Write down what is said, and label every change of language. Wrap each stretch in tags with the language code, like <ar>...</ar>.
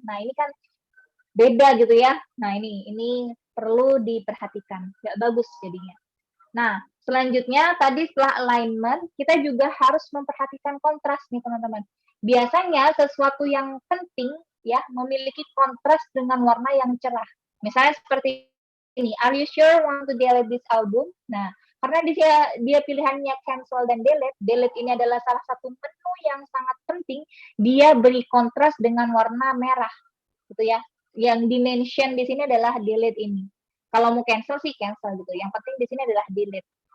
<id>Nah, ini kan beda gitu ya. Nah, ini perlu diperhatikan, nggak bagus jadinya. Nah, selanjutnya tadi setelah alignment, kita juga harus memperhatikan kontras nih teman-teman. Biasanya sesuatu yang penting ya memiliki kontras dengan warna yang cerah. Misalnya seperti ini,</id> <en>are you sure want to delete this album?</en> <id>Nah, karena dia pilihannya cancel dan delete ini adalah salah satu menu yang sangat penting, dia beri kontras dengan warna merah, gitu ya. Yang dimention di sini adalah delete ini. Kalau mau cancel sih cancel gitu. Yang penting di sini adalah delete.</id>